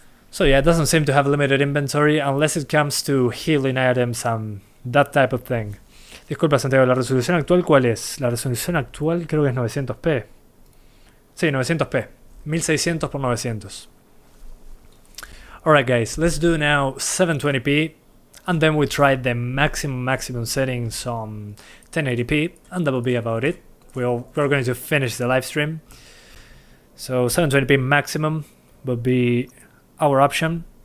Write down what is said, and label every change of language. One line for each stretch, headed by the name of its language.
English: So yeah, it doesn't seem to have limited inventory unless it comes to healing items and that type of thing.
Spanish: Disculpa, Santiago, ¿la resolución actual cuál es? La resolución actual creo que es 900p. Sí, 900p. 1600 por 900.
English: Alright guys, let's do now 720p, and then we try the maximum settings on 1080p, and that will be about it. We're going to finish the live stream. So 720p maximum will be our option.